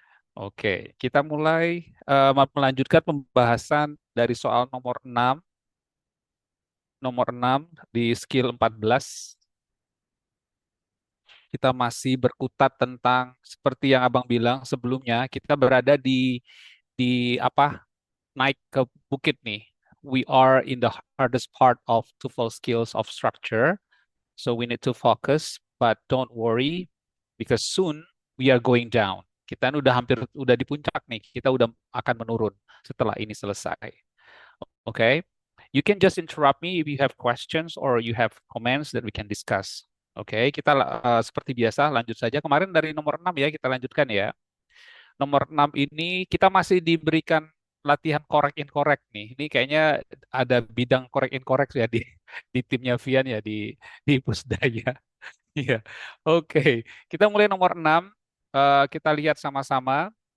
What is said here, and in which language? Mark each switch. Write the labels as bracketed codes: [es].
[id] Oke, kita mulai melanjutkan pembahasan dari soal nomor enam di skill 14. Kita masih berkutat tentang seperti yang Abang bilang sebelumnya, kita berada di apa? Naik ke bukit nih. [en] We are in the hardest part of TOEFL skills of structure. So we need to focus, but don't worry because soon we are going down. [id] Kita udah hampir udah di puncak nih. Kita udah akan menurun setelah ini selesai. [en] Okay? You can just interrupt me if you have questions or you have comments that we can discuss. [id] Oke, kita seperti biasa lanjut saja. Kemarin dari nomor 6 ya, kita lanjutkan ya. Nomor 6 ini kita masih diberikan latihan correct incorrect nih. Ini kayaknya ada bidang correct incorrect ya di timnya Vian ya, di Pusdaya. Iya. Oke, kita mulai nomor 6. Kita lihat sama-sama.